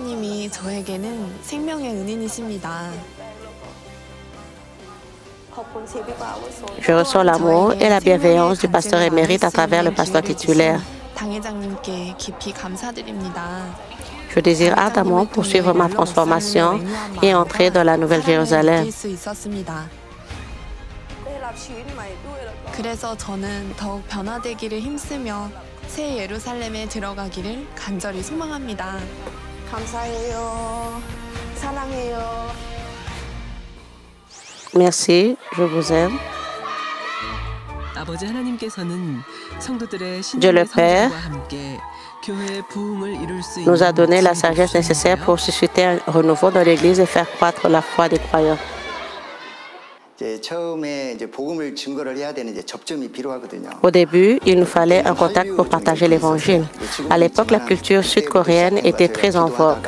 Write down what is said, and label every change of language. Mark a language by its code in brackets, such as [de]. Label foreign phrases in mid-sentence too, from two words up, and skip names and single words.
[fr] Je ressens l'amour et la bienveillance du pasteur émérite à travers le pasteur titulaire. Je désire ardemment poursuivre ma transformation et entrer dans la Nouvelle Jérusalem. [ko] 그래서 저는 더욱 변화되기를 힘쓰며 새 예루살렘에 들어가기를 간절히 소망합니다. 감사해요. 사랑해요. [fr] Merci, je vous aime. [ko] 아버지 하나님께서는 성도들의 [fr] Dieu le [ko] 신앙의 [fr] Père [ko] 성장과 함께 교회의 부흥을 이룰 수 [fr] nous a [ko] 있는 [fr] donné la sagesse nécessaire pour susciter un renouveau dans l'Église et faire croître la foi des croyants. Au début, il nous fallait un contact pour partager l'Évangile. À l'époque, la culture sud-coréenne était très en vogue.